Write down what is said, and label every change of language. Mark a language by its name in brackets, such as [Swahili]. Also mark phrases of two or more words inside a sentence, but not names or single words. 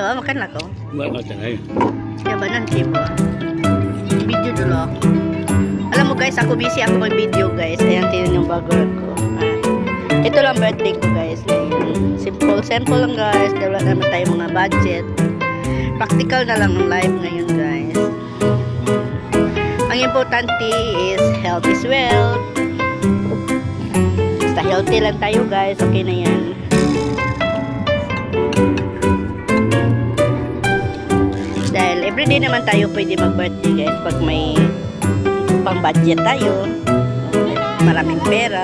[Malay] kan lah kau. Buat macam ni. Ya ba nanti ba? Video dulu ako. [Filipino] Alam mo guys, ako busy ako mag-video guys. Ayan, tingnan yung bago ko. Ito lang birthday ko guys. Ayan. Simple lang guys. Wala naman tayo mga budget. Practical na lang ang life ngayon guys. Ang importante [English] is health is wealth. [Filipino] Basta healthy lang tayo guys. Okay na yan. Dahil everyday naman tayo pwede mag-birthday guys pag may pang budget tayo, maraming pera.